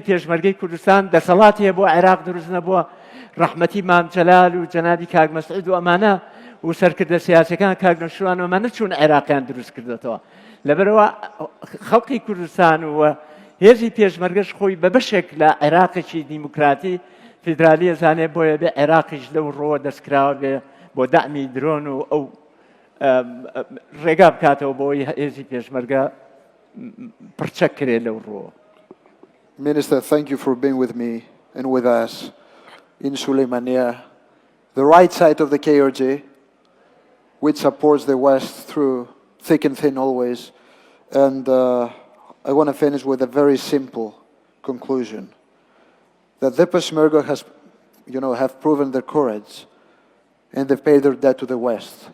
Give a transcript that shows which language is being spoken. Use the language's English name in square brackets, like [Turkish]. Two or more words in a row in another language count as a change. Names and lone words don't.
[Central Kurdish] پێشمەرگەی کوردستان دەسەڵاتی هەیە بۆ عێراق دروست نەبووە ڕەحمەتی مام جەلال و جەنابی کاک مەسعود و ئەمانە و سەرکردە سیاسەکان کاک نەشوان و ئەمانە چوون عێراقیان دروست کردێتەوە لەبەرەوە خەڵقی کوردستان و هێزی پێشمەرگەش خۆی بە بەشێک لە عێراقێکی دیموکراتی فیدرالی ئەزانێ بۆیە بێ عێراقیش لەو ڕۆوە دەستکراوە بێ بۆ دامی درۆن و ئەو ڕێگا بکاتەوە بۆی هێزی پێشمەرگە پرچەک کرێ لەو ڕۆوە. [English] Minister, thank you for being with me and with us in Suleimania, the right side of the KRG, which supports the West through thick and thin always. And I want to finish with a very simple conclusion, that the Peshmerga have proven their courage and they've paid their debt to the West.